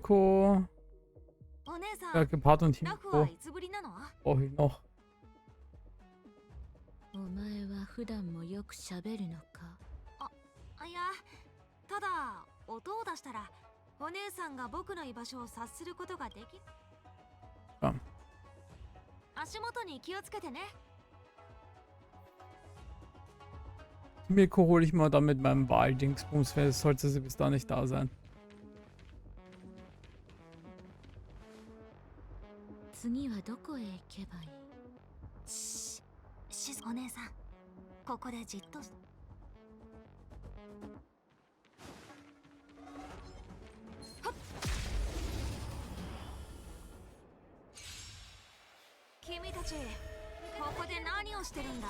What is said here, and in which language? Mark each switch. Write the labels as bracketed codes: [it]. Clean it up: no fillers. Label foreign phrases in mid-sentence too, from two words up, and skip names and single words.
[de] Ja, Gepard und Himiko brauche ich noch. [ja] 普段もよく喋るのか。いや、ただ音を出したらお姉さんが僕の居場所を察することができる。足元に気をつけてね。 [de] Mikro hole ich mal dann mit meinem Wahldingsbums, sollte sie bis da nicht da sein. [ja] 次はどこへ行けばいい？しずお姉さん、ここでじっと。君たち、ここで何をしてるんだい？